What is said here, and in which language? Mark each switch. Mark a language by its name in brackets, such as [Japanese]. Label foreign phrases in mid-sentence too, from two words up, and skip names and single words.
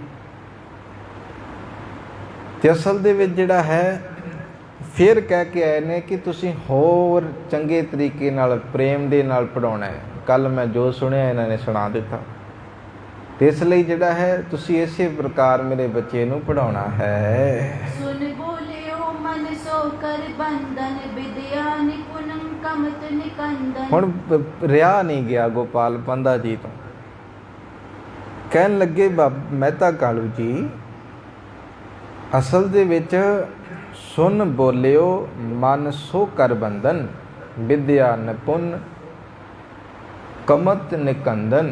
[Punjabi] ਤੇ ਅਸਲ ਦੇ ਵਿੱਚ ਜਿਹੜਾ ਹੈ ਫਿਰ ਕਹਿ ਕੇ ਆਏ ਨੇ ਕਿ ਤੁਸੀਂ ਹੋਰ ਚੰਗੇ ਤਰੀਕੇ ਨਾਲ, ਪ੍ਰੇਮ ਦੇ ਨਾਲ ਪੜ੍ਹਾਉਣਾ ਹੈ। ਕੱਲ ਮੈਂ ਜੋ ਸੁਣਿਆ ਇਹਨਾਂ ਨੇ ਸੁਣਾ ਦਿੱਤਾ। ਤੇ ਇਸ ਲਈ ਜਿਹੜਾ ਹੈ ਤੁਸੀਂ ਇਸੇ ਪ੍ਰਕਾਰ ਮੇਰੇ ਬੱਚੇ ਨੂੰ ਪੜ੍ਹਾਉਣਾ ਹੈ। [Braj] सुन बोलियो मन सो कर बंधन, विद्या निपुणम कमत निकंदन। [Punjabi] ਹੁਣ ਰਿਹਾ ਨਹੀਂ ਗਿਆ ਗੋਪਾਲ ਪਾਂਧਾ ਜੀ ਤੋਂ। ਕਹਿਣ ਲੱਗੇ ਮਹਿਤਾ ਕਾਲੂ ਜੀ, ਅਸਲ ਦੇ ਵਿੱਚ [Braj] ਸੁਨ ਬੋਲਿਓ ਮਨ ਸੋ ਕਰ ਬੰਧਨ, ਵਿਦਿਆ ਨਿਪੁੰਨ ਕਮਤ ਨਿਕੰਦਨ।